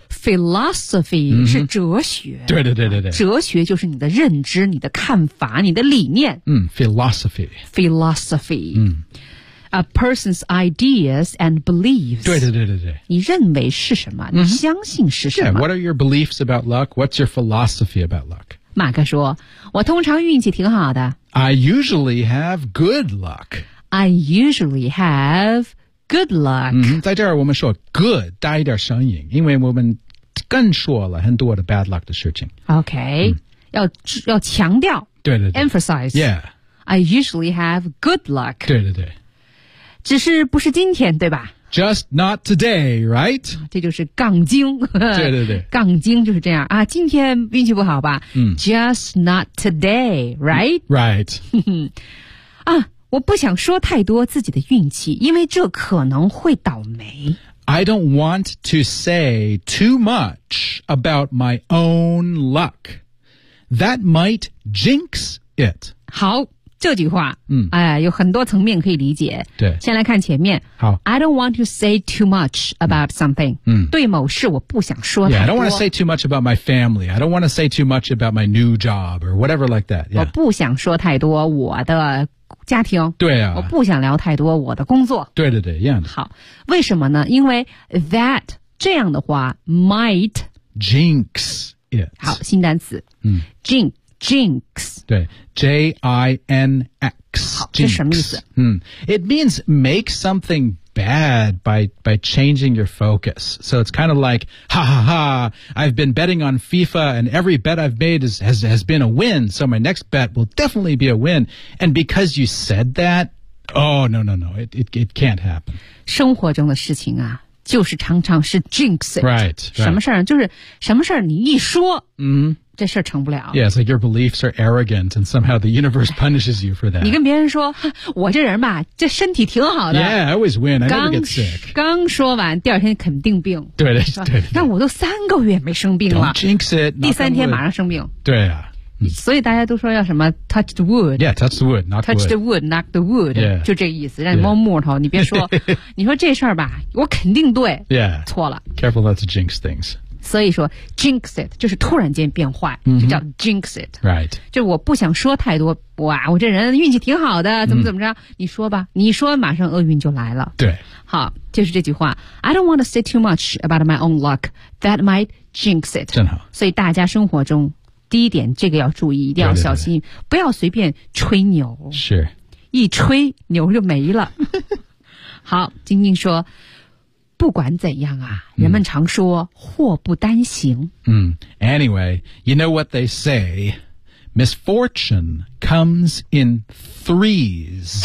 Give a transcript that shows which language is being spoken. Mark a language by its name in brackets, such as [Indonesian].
[Chinese] Philosophy 是哲学对对对对对哲学就是你的认知你的看法你的理念 [English] Philosophy A person's ideas and beliefs. [Chinese] 对对对对对。你认为是什么？你相信是什么 [English] ？Yeah. What are your beliefs about luck? What's your philosophy about luck? [Chinese] 马克说，我通常运气挺好的。 [English] I usually have good luck. I usually have good luck.、 [Chinese] 嗯、在这儿我们说 good 带一点声音，因为我们更说了很多的 [English] bad luck [Chinese] 的事情。 OK、嗯、要强调。对对对。 [English] Emphasize. Yeah. I usually have good luck. [Chinese] 对对对。只是不是今天，对吧？ [English] Just not today, right? [Chinese] 这就是杠精。对对对。杠精就是这样。啊今天运气不好吧、嗯、 [English] Just not today, right? Right. [Chinese] 啊我不想说太多自己的运气因为这可能会倒霉。 [English] I don't want to say too much about my own luck. That might jinx it. [Chinese] 好。这句话、嗯哎、有很多层面可以理解对先来看前面好 [English] I don't want to say too much about something、嗯、 [Chinese] 对某事我不想说太多 [English] yeah, I don't want to say too much about my family I don't want to say too much about my new job or whatever like that、yeah. [Chinese] 我不想说太多我的家庭对啊我不想聊太多我的工作对对对、yeah. 好为什么呢因为 that 这样的话 might [English] jinx it [Chinese] 好新单词、嗯、 [English] jinxJinx. 对 J-I-N-X. [Chinese] 好这什么意思、 [English] 嗯、It means make something bad by changing your focus. So it's kind of like, ha ha ha, I've been betting on FIFA and every bet I've made has been a win. So my next bet will definitely be a win. And because you said that, oh, no, no, no, it can't happen. [Chinese] 生活中的事情啊就是常常是 jinx it. [English] Right. [Chinese] 什么事儿、 [English] right. [Chinese] 就是什么事儿你一说嗯这事儿成不了。 [English] Yeah, it's like your beliefs are arrogant and somehow the universe punishes you for that. [Chinese] 你跟别人说我这人吧这身体挺好的。 [English] Yeah, I always win, I never get sick. [Chinese] 刚说完第二天肯定病。对对 对。但我都三个月没生病了。 [English] Don't jinx it. [Chinese] 第三天马上生病。对啊。所以大家都说要什么 [English] touch the wood. Yeah, touch the wood, knock the wood. Touch the wood, knock the wood.、 Yeah. [Chinese] 就这个意思让你摸木头、yeah. 你别说你说这事儿吧我肯定对。 [English] Yeah. [Chinese] 错了。 [English] Careful not to jinx things. [Chinese] 所以说 jinx it 就是突然间变坏、 [English] mm-hmm. [Chinese] 就叫 jinx it [English] right [Chinese] 就我不想说太多哇我这人运气挺好的怎么怎么着、mm-hmm. 你说吧你说马上厄运就来了对好就是这句话 [English] I don't want to say too much about my own luck that might jinx it [Chinese] 真好所以大家生活中第一点这个要注意一定要小心对对对不要随便吹牛是一吹牛就没了好晶晶说不管怎样啊人们常说、嗯、祸不单行。 [English] 嗯 ,anyway, you know what they say, misfortune comes in threes.